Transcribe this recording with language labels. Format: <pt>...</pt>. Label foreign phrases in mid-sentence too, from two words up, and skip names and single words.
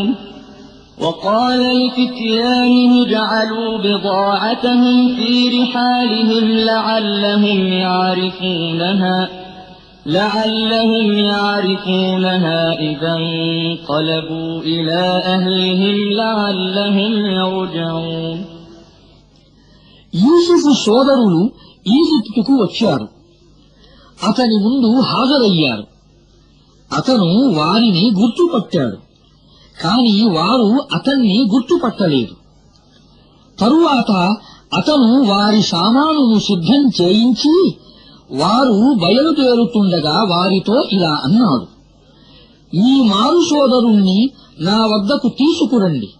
<ar>وقال لفتيانه اجعلوا بضاعتهم في رحالهم لعلهم يعرفونها إذا انقلبوا إلى أهلهم لعلهم يرجعون.</ar> <te>యూసుఫు సోదరులు ఈజిప్టుకు వచ్చారు. అతని ముందు హాజరయ్యారు. అతను వారిని గుర్తుపట్టాడు. కాని వారు అతన్ని గుర్తుపట్టలేదు. తరువాత అతను వారి సామానును సిద్ధం చేయించి వారు బయలుదేరుతుండగా వారితో ఇలా అన్నాడు, ఈ మారు సోదరుణ్ణి నా వద్దకు తీసుకురండి.</te>